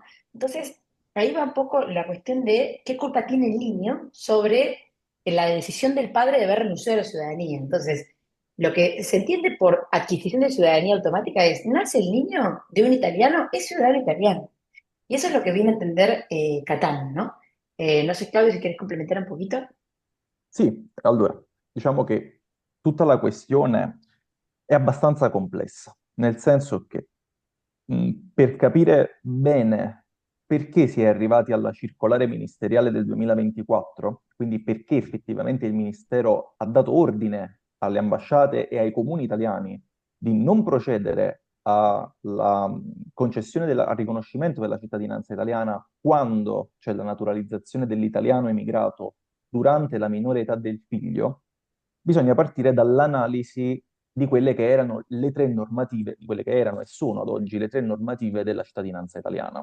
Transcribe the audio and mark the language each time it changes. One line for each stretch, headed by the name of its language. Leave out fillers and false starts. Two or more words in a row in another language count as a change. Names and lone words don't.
Spanish: Entonces, ahí va un poco la cuestión de qué culpa tiene el niño sobre la decisión del padre de haber renunciado a la ciudadanía. Entonces, lo que se entiende por adquisición de ciudadanía automática es, nace el niño de un italiano, es ciudadano italiano. Y eso es lo que viene a entender Catán, ¿no? No sé, Claudio, si quieres complementar un poquito.
Italian: Sì, allora, diciamo che tutta la questione è abbastanza complessa, nel senso che per capire bene perché si è arrivati alla circolare ministeriale del 2024, quindi perché effettivamente il Ministero ha dato ordine alle ambasciate e ai comuni italiani di non procedere alla concessione al riconoscimento della cittadinanza italiana quando c'è la naturalizzazione dell'italiano emigrato durante la minore età del figlio, bisogna partire dall'analisi di quelle che erano le tre normative, di quelle che erano e sono ad oggi le tre normative della cittadinanza italiana.